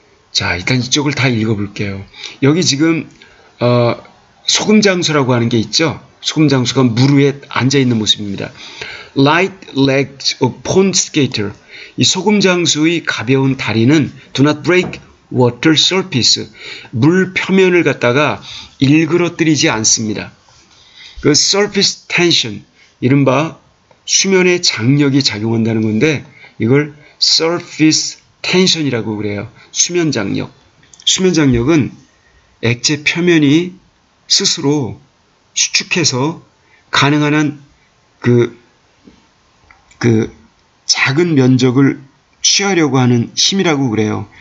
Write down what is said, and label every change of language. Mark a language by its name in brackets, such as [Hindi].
[Korean] 자, 일단 이쪽을 다 읽어볼게요. 여기 지금 소금장수라고 하는 게 있죠. 소금장수가 물 위에 앉아있는 모습입니다. [English] Light legs of pond skater. [Korean] 이 소금장수의 가벼운 다리는 [English] do not break water surface. [Korean] 물 표면을 갖다가 일그러뜨리지 않습니다. 그 [English] surface tension, [Korean] 이른바 수면의 장력이 작용한다는 건데 이걸 surface 텐션이라고 그래요. 수면 장력. 수면 장력은 액체 표면이 스스로 수축해서 가능한 한 그 작은 면적을 취하려고 하는 힘이라고 그래요.